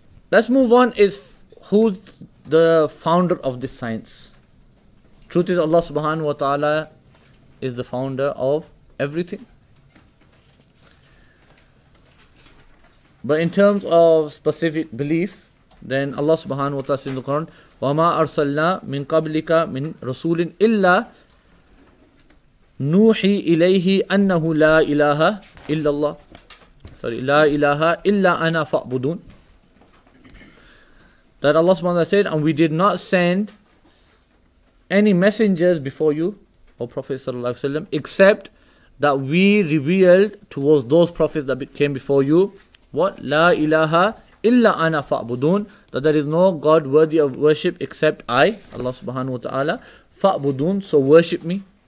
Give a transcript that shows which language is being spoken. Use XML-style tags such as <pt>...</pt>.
<en>Let's move on. Is who's the founder of this science? Truth is, Allah subhanahu wa ta'ala is the founder of everything. But in terms of specific belief, then Allah subhanahu wa ta'ala says in the Quran,</en> <ar>وَمَا أَرْسَلْنَا مِن قَبْلِكَ مِن رَسُولٍ إِلَّا نُوحِي إِلَيْهِ أَنَّهُ لَا إِلَهَ إِلَّا اللَّهِ لَا إِلَهَ إِلَّا أَنَا فَأْبُدُونَ.</ar> <en>That Allah subhanahu wa ta'ala said, and we did not send any messengers before you, O Prophet sallallahu alaihi wasallam, except that we revealed towards those prophets that came before you, what? La ilaha illa ana fa'budun, that there is no God worthy of worship except I, Allah subhanahu wa ta'ala, fa'budun, so worship me.</en>